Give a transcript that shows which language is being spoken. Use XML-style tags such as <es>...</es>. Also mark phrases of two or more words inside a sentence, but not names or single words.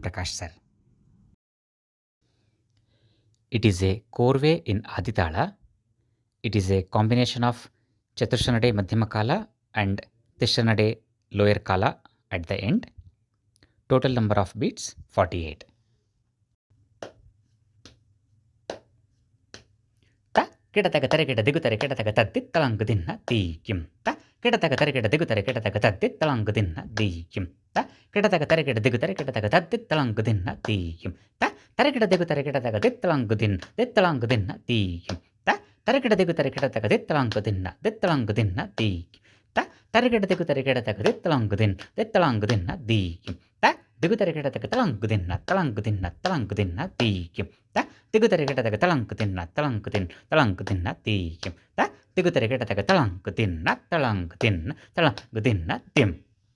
<en>Prakash sir. It is a korve in Aditala. It is a combination of Chaturshranade Madhyamakala and Tishranade lower kala at the end. Total number of beats 48. ಕಿಡತಗ ತರೆಗಿಡ ದಿಗುತರೆ ಕಿಡತಗ ತತ್ತಿತ್ತಳಂಗು ದಿನ್ನ ತೀಕಿಂ ತ ಕಿಡತಗ ತರೆಗಿಡ ದಿಗುತರೆ ಕಿಡತಗ ತತ್ತಿತ್ತಳಂಗು ದಿನ್ನ ದೀಕಿಂ ತ ಕಿಡತಗ ತರೆಗಿಡ ದಿಗುತರೆ ಕಿಡತಗ ತತ್ತಿತ್ತಳಂಗು ದಿನ್ನ ತೀಕಿಂ ತ ತರೆಗಿಡ ದಿಗುತರೆ ಕಿಡತಗ ತಿತ್ತಳಂಗು ದಿನ್ನ ತೀಕಿಂ ತ ತರೆಗಿಡ ದಿಗುತರೆ ಕಿಡತಗ ತಿತ್ತಳಂಗು ದಿನ್ನ ತೀಕಿಂ ತ ತರೆಗಿಡ ದಿಗುತರೆ ಕಿಡತಗ ತಿತ್ತಳಂಗು ದಿನ್ನ ದೀಕಿಂ ತ ದಿಗುತರೆ ಕಿಡತಗ ತಳಂಗು ದಿನ್ನ ತೀಕಿಂ ತ ದಿಗುತರೆ ಕಿಡತಗ ತಳಂಕು ದಿನ್ನ ತೀಕಿಂ ತ ದಿಗುತರೆ ಕಿಡತಗ ತಳಂಕು ದಿನ್ನ ತಿಂ</en>